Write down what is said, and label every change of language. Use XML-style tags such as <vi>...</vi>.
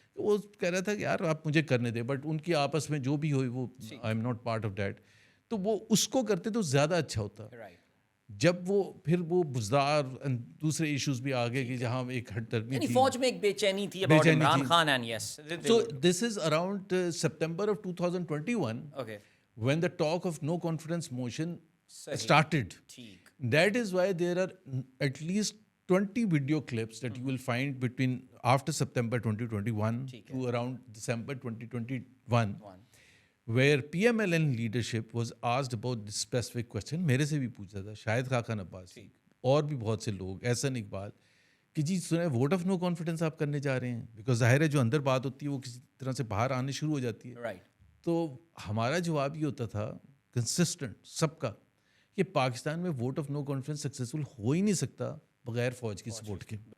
<ur>وہ کہہ رہا تھا کہ یار آپ مجھے کرنے دیں, بٹ ان کی آپس میں جو بھی ہوئی وہ</ur> <en>I am not part of that.</en> <ur>تو وہ اس کو کرتے تو زیادہ اچھا ہوتا. جب وہ پھر وہ بزدار دوسرے ایشوز بھی آگے کہ جہاں ایک ہٹ درمی تھی, فوج میں ایک بے چینی تھی</ur> <en>about</en> <ur>Imran Khan,</ur> <en>and yes, so this is around September of 2021 when the talk of no confidence motion started. That is why there are at least 20 video clips that you will find between after September 2021 to around December 2021 where PMLN leadership was asked about this specific question.</en> <ur>میرے سے بھی پوچھا تھا, شاہد خاقان عباسی اور بھی بہت سے لوگ, احسن اقبال, کہ جی سنیں ووٹ آف نو کانفیڈنس آپ کرنے جا رہے ہیں, بیکاز ظاہر ہے جو اندر بات ہوتی ہے وہ کسی طرح سے باہر آنے شروع ہو جاتی ہے. تو ہمارا جواب یہ ہوتا تھا کنسسٹنٹ سب کا کہ پاکستان میں vote of no confidence successful ہو ہی نہیں سکتا بغیر فوج کی سپورٹ کے.</ur>